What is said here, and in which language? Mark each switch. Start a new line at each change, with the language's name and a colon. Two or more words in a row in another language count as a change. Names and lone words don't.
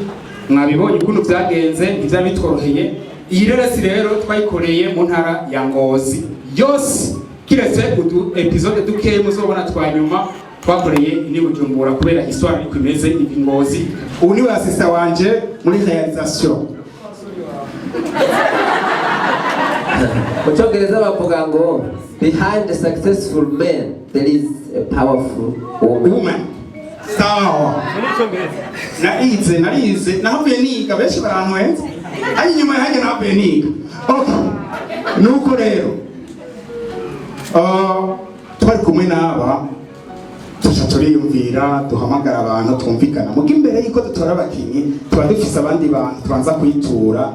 Rundi: Mwabibonye ukuntu byagenze, ivya bitworoheye. Iyi reresi rero twayikoreye mu ntara ya Ngozi yose, kiretse udu episode dukeye muzobona twanyuma twakoreye ni Bujumbura kubera histoire ariko imeze ibi Ngozi. Ubu ni assistant wanje muri realisation. Mu Cyongereza bavuga ngo
English: behind a successful man there is a powerful woman.
Rundi: Sawa. Narize nahavuye niga benshi barantwenze. Ari nyuma yanjye nahavuye niga. Okay. Nuko rero twari kumwe n'aba turiyumvira duhamagara abantu twumvikana muga imbere y'uko dutora abakinyi tuba dufise abandi bantu tubanza kuyitura.